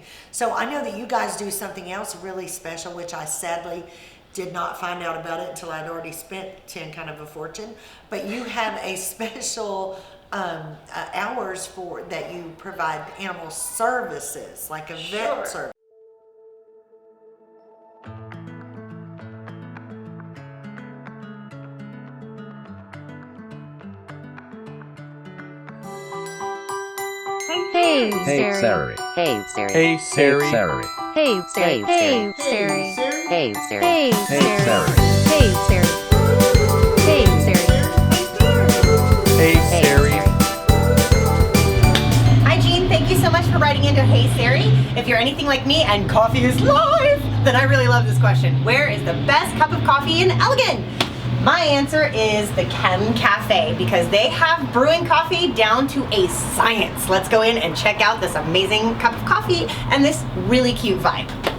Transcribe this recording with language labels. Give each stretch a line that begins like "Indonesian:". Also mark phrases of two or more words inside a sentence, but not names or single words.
English: So I know that you guys do something else really special, which I sadly did not find out about it until I'd already spent kind of a fortune. But you have a special hours for that you provide animal services, like a vet service. Hey, Sarie. Sarie. Hey, Sarie. Hey, Sarie. Hey, Sarie. Hey, Sarie. Hey, Sarie. Hey, Sarie. Hey, Hey, Sarie. Hey, Sarie. Hey, Sarie. Hi, Jean. Thank you so much for writing into Hey Sarie. If you're anything like me and coffee is live, then I really love this question. Where is the best cup of coffee in Elgin? My answer is the ChemN Cafe, because they have brewing coffee down to a science. Let's go in and check out this amazing cup of coffee and this really cute vibe.